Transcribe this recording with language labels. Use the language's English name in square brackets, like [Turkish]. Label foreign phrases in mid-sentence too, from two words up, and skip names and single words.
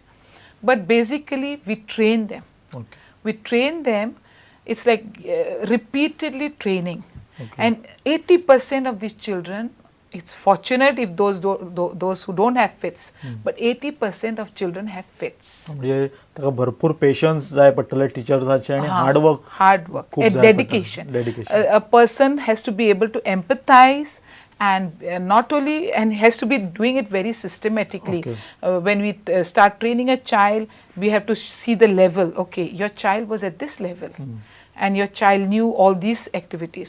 [English] But basically, we train them. Okay. We train them, it's like repeatedly training. Okay. And 80% of these children, it's fortunate if those who don't have fits, but 80% of children have fits. [Konkani] म्हणजे ताका भरपूर पेशन्स जाय पडटले टीचर्साचे आणि हार्डवर्क [English] Hard work, [Konkani] खूप [English] a [Konkani] जाय पडटा. [English] dedication. Dedication. A person has to be able to empathize and not only, and has to be doing it very systematically. Okay. When we start training a child, we have to see the level. Okay, your child was at this level. And your child knew all these activities.